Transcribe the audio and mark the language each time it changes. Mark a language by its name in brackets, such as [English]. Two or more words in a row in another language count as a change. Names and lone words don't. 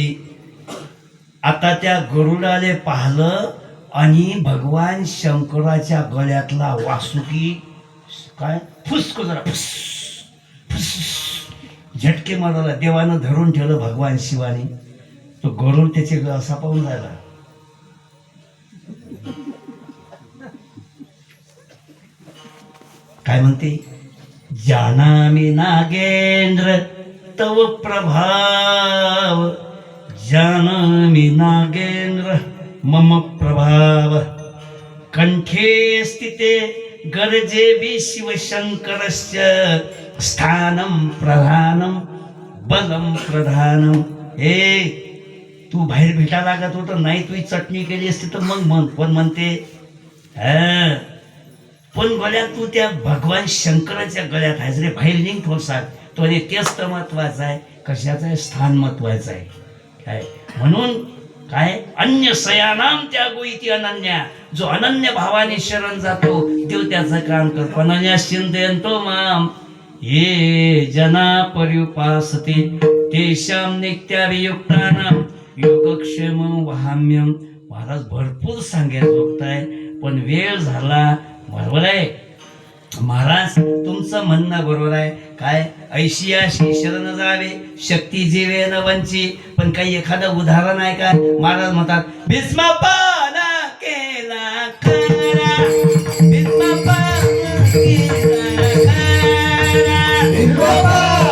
[Marathi] आता त्या गरुडाले पाहिलं आणि भगवान शंकराच्या गळ्यातला वासुकी काय फुसको जरा फुस फुस झटके मारायला. देवानं धरून ठेवलं भगवान शिवाने. तो गरुड त्याचे असा पाहून राहिला. काय म्हणते? [Sanskrit] जानामि नागेंद्र तव प्रभाव, जानामि नागेंद्र मम प्रभाव. कंठे स्थिते गर्जे शिवशंकरस्य, स्थानं प्रधानं बलं प्रधानं. [Marathi] तू बाहेर भेटा लागत होतं नाही, तुझी चटणी केली असती तर मग म्हण. पण म्हणते पण गळ्यात तू त्या भगवान शंकराच्या गळ्यात आहेस रे. बाहेर निघ थोड सांग. तो तेच तर महत्वाचं आहे. कशाचं आहे? स्थान महत्वाचं आहे. काय म्हणून काय [Sanskrit] अन्य सयानाम त्यागो इति अनन्या. [Marathi] जो अनन्य भावाने शरण जातो देव त्याचं काम करतो. [Sanskrit] अनन्या चिंतयन्तो माम ये जना पर्युपासते तेषां नित्याभियुक्तानां योगक्षेम वहाम्यम. [Marathi] महाराज भरपूर सांगायचं होत आहे पण वेळ झाला. बरोबर आहे. महाराज तुमचं म्हणणं बरोबर आहे. काय ऐशियाशी शरण जावे शक्ती जीवे न वंची. पण काही एखादं उदाहरण आहे का? महाराज म्हणतात भीष्मपान केला खरा, भीष्मपान केला खरा.